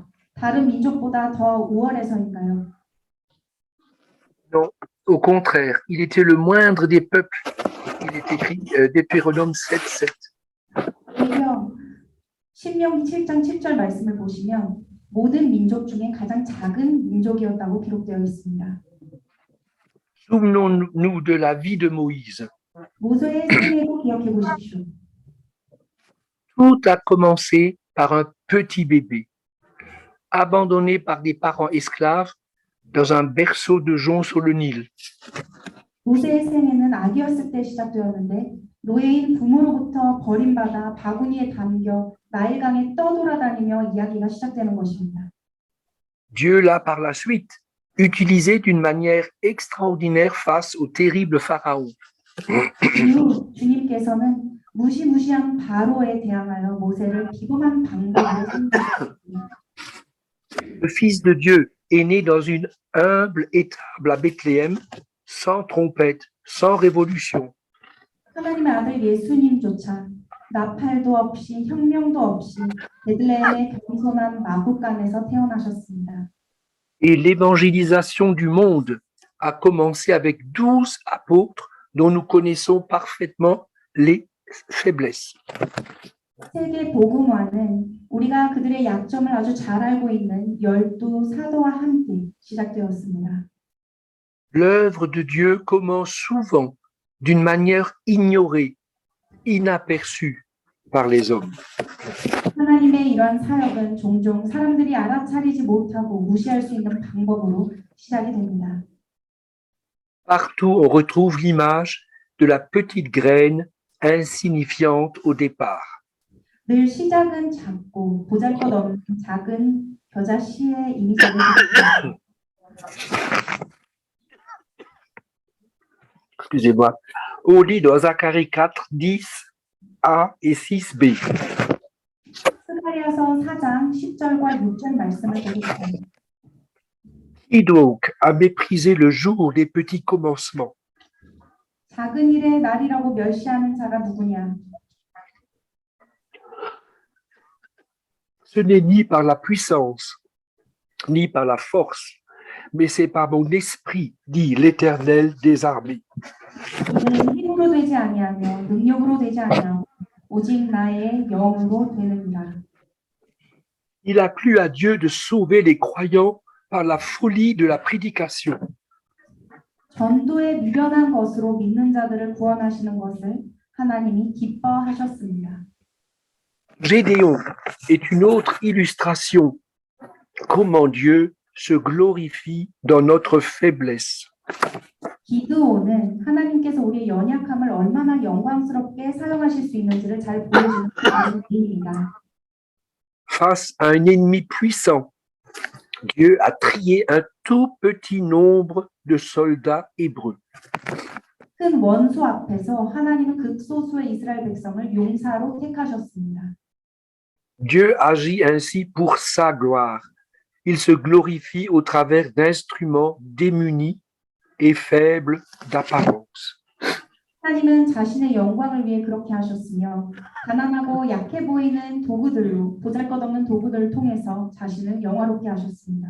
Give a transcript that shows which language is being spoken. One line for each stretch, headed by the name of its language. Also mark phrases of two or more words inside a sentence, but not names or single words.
Korean: 다른 민족보다 더 우월해서인가요?
French: Non, au contraire, il était le moindre des peuples. Il est écrit Deutéronome 7:7.
Korean: 오히려 신명기 7장 7절 말씀을 보시면 모든 민족 중에 가장 작은 민족이었다고 기록되어 있습니다.
French: Souvenons-nous de la vie de Moïse.
Korean: 모세의 생애도 기억해 보십시오.
French: Tout a commencé par un petit bébé, abandonné par des parents esclaves dans un berceau de jonc sur le Nil.
Korean: 모세의 생애는 아기였을 때 시작되었는데 노예인 부모로부터 버림받아 바구니에 담겨 나일강에 떠돌아다니며 이야기가 시작되는 것입니다.
French: Dieu l'a par la suite utilisé d'une manière extraordinaire face au terrible Pharaon.
Korean: 이후 주님께서는 무시무시한 바로에 대항하여 모세를 기범한 방법으로 사용하셨습니다.
French: Le Fils de Dieu est né dans une humble étable à Bethléem, sans trompette, sans révolution.
Korean: 하나님의 아들 예수님조차 나팔도 없이 혁명도 없이 베들레헴의 겸손한 마구간에서 태어나셨습니다.
French: Et l'évangélisation du monde a commencé avec 12 apôtres dont nous connaissons parfaitement les faiblesses.
Korean: 세계 복음화는 우리가 그들의 약점을 아주 잘 알고 있는 12 사도와 함께 시작되었습니다.
French: L'œuvre de Dieu commence souvent d'une manière ignorée, inaperçue par les hommes.
Korean: 하나님의 이러한 사역은 종종 사람들이 알아차리지 못하고 무시할 수 있는 방법으로 시작이 됩니다.
French: Partout, on retrouve l'image de la petite graine insignifiante au départ.
Korean: 늘 시작은 작고 보잘것없는 작은 겨자 씨의 이미지를
French: Excusez-moi. On lit dans Zacharie 4, 10a et 6b.
Korean: 스가랴서 4장 10절과 6절 말씀을 보겠습니다.
French: Qui donc a méprisé le jour des petits commencements?
Korean: 작은 일의 날이라고 멸시하는 자가 누구냐?
French: Ce n'est ni par la puissance, ni par la force, mais c'est par mon esprit, dit l'Éternel des armées.
Korean: 이는 힘으로 되지 아니하며 능력으로 되지 아니하고 오직 나의 영으로 되느니라.
French: Il a plu à Dieu de sauver les croyants par la folie de la prédication.
Korean: 전도에 미련한 것으로 믿는 자들을 구원하시는 것을 하나님이 기뻐하셨습니다.
French: Gédéon est une autre illustration comment Dieu se glorifie dans notre faiblesse.
Korean: 기드온은 하나님께서 우리의 연약함을 얼마나 영광스럽게 사용하실 수 있는지를 잘 보여주는 예입니다.
French: Face à un ennemi puissant, Dieu a trié un tout petit nombre de soldats hébreux.
Korean: 큰 원수 앞에서 하나님은 극소수의 이스라엘 백성을 용사로 택하셨습니다.
French: Dieu agit ainsi pour sa gloire. Il se glorifie au travers d'instruments démunis et faibles d'apparence.
Korean: 하나님은 자신의 영광을 위해 그렇게 하셨으며 가난하고 약해 보이는 도구들로 보잘것없는 도구들을 통해서 자신을 영화롭게 하셨습니다.